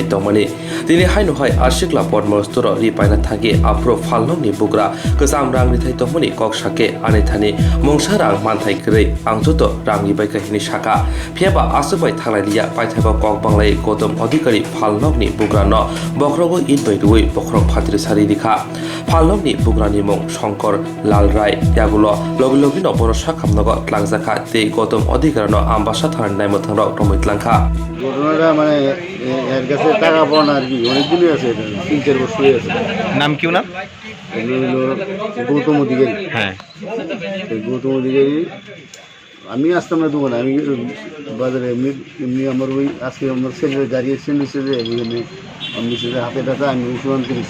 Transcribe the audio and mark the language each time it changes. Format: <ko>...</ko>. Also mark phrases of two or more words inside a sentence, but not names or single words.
<trp>दमनि दिनै हायनो हाय आसिगला पद्मस्तर रि पाइना थागे आप्रो फाल्लकनि बुग्रा गोजाम रांरि थाइ दमनि कक्साके आनै थानि मंसा रां मानथाइ गरै आंजोत रांनि बायकाहिनि साका फियाबा आसबाय थांलायलिया पाइथाबा कक बांलाय गौतम अधिकारी फाल्लकनि बुग्रानो बख्रगो इन बाय रुइ बख्रग फातिरि सारि दिखा फाल्लकनि बुग्रानि मुं शंकर लाल राय यागुलो लगे लगे न बरसा खामनगो tlangजाखा ते गौतम अधिकारिनो आम्बासा थानाय नायमथांर टमितलांखा</trp> <bn>ঘটনাটা মানে এর কাছে টাকা পাওয়া আর কি অনেকদিনই আছে, 3-4 বছরই আছে। নাম কি নাম? গৌতম অধিকারী। হ্যাঁ, গৌতম অধিকারী আমি আসতাম না দোকানে, আমি বাজারে এমনি এমনি আমার ওই আজকে আমার ছেলের গাড়ি এক্সিডেন্ট হয়েছে যে ওইখানে আমি সেটা হাতে টাকা আমি ওষুধ করেছি।</bn>